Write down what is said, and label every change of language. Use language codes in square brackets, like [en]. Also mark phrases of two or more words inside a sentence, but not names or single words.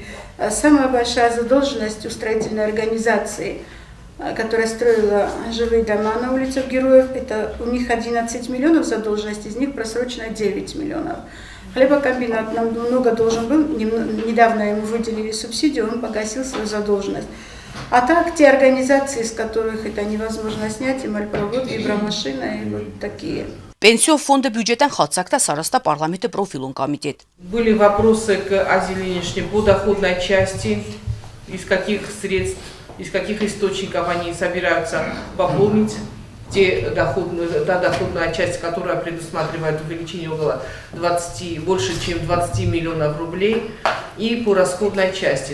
[ru] Самая большая задолженность у строительной организации, которая строила жилые дома на улицах Героев, это у них 11 миллионов задолженности, из них просрочено 9 миллионов. Хлебокомбинат нам много должен был, недавно ему выделили субсидию, он погасил свою задолженность. А так, те организации, из которых это невозможно снять, и мальпровод, и бромашина, и вот такие. [cv] Пенсион фонда бюджетен хацакта сараста парламенты профилун комитет. [ru] Были вопросы к озеленению по доходной части, из каких средств, из каких источников они собираются пополнить та доходная часть, которая предусматривает увеличение около больше чем 20 миллионов рублей, и по расходной части.